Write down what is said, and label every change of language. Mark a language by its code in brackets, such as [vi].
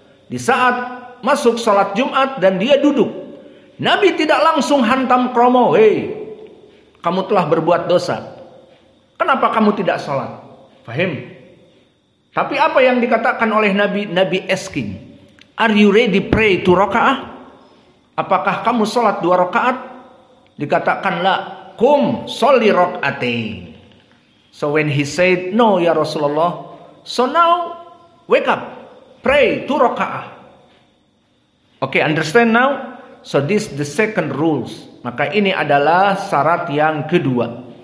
[id] Di saat masuk salat Jumat dan dia duduk, Nabi tidak langsung hantam kromo, hei, kamu telah berbuat dosa, kenapa kamu tidak salat? Fahim? Tapi apa yang dikatakan oleh Nabi? [en] Nabi asking, are you ready pray 2 rakaat? [id] Apakah kamu salat 2 rakaat? Dikatakan [ar] la, kum sholli rakaatain. [en] So when he said no ya Rasulullah, so now wake up, pray 2 rakaat. Okay, understand now? So this the second rules. [id] Maka ini adalah syarat yang kedua.